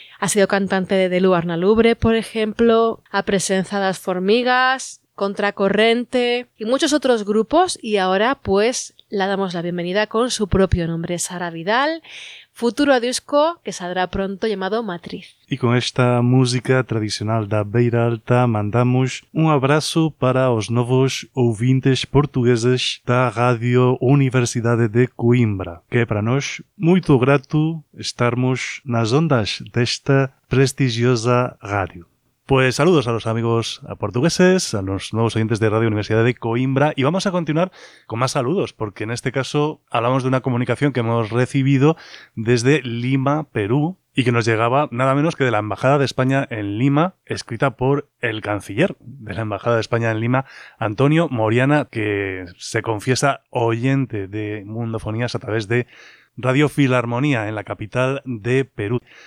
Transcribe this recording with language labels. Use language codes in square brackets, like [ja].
[es] Ha sido cantante de Luarna Lubre, por ejemplo, ha presenciado las Formigas, Contracorrente y muchos otros grupos y ahora pues la damos la bienvenida con su propio nombre, Sara Vidal, futuro disco que saldrá pronto llamado Matriz. Y con esta música tradicional [pt] da Beira Alta mandamos un abrazo para os novos ouvintes portugueses da Radio Universidade de Coimbra, que é para nós muito grato estarmos nas ondas desta prestigiosa rádio. [es] Pues saludos a los amigos portugueses, a los nuevos oyentes de Radio Universidad de Coimbra y vamos a continuar con más saludos porque en este caso hablamos de una comunicación que hemos recibido desde Lima, Perú y que nos llegaba nada menos que de la Embajada de España en Lima, escrita por el canciller de la Embajada de España en Lima, Antonio Moriana, que se confiesa oyente de Mundofonías a través de Radio Filarmonía en la capital de Perú.